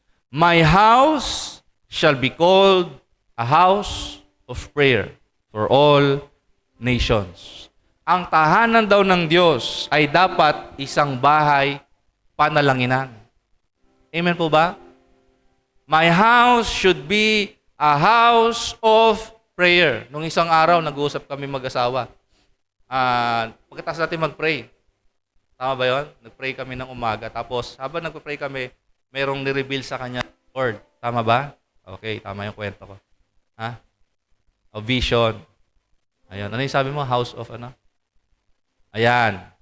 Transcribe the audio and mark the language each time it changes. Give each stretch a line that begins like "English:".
English: My house shall be called a house of prayer for all nations.
Filipino: Ang tahanan daw ng Diyos ay dapat isang bahay panalanginan. Amen po ba?
English: My house should be a house of prayer.
Filipino: Nung isang araw, nag-uusap kami mag-asawa. Pagkatapos natin mag-pray. Tama ba yun? Nag-pray kami ng umaga. Tapos, habang nag-pray kami, merong ni-reveal sa kanya Lord. Tama ba? Okay, tama yung kwento ko. Ha? O vision. Ayun. Ano yung sabi mo? House of ano? Ayan.